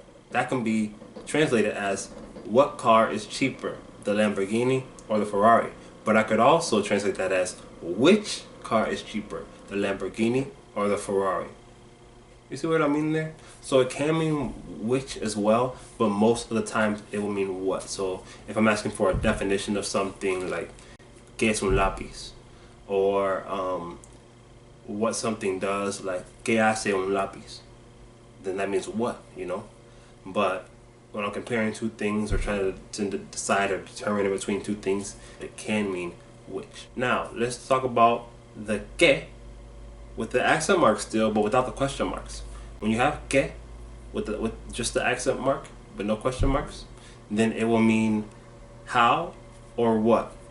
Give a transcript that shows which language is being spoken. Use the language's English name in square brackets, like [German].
[English] That can be translated as, what car is cheaper, the Lamborghini or the Ferrari? But I could also translate that as, which car is cheaper, the Lamborghini or the Ferrari? You see what I mean there? So it can mean which as well, but most of the time it will mean what. So if I'm asking for a definition of something like [Spanish] ¿Qué es un lápiz? [English] Or what something does, like [Spanish] ¿Qué hace un lápiz? [English] Then that means what, But when I'm comparing two things or trying to decide or determine between two things, it can mean which. Now, let's talk about the que with the accent mark still, but without the question marks. When you have que with just the accent mark but no question marks, then it will mean how or what.